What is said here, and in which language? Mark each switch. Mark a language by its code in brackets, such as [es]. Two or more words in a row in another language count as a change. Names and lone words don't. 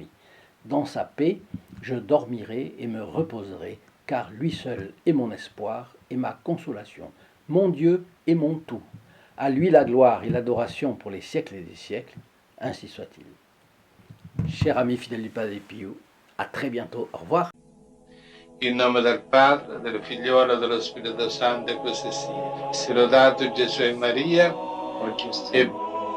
[fr] Dans sa paix, je dormirai et me reposerai, car lui seul est mon espoir et ma consolation, mon Dieu et mon tout. À lui la gloire et l'adoration pour les siècles et des siècles, ainsi soit-il. Chers amis fidèles du Padre Pio, à très bientôt, au revoir. [it] In nome del Padre, del Figliolo e dello Spirito Santo, e così sia. Sia lodato Gesù e Maria, e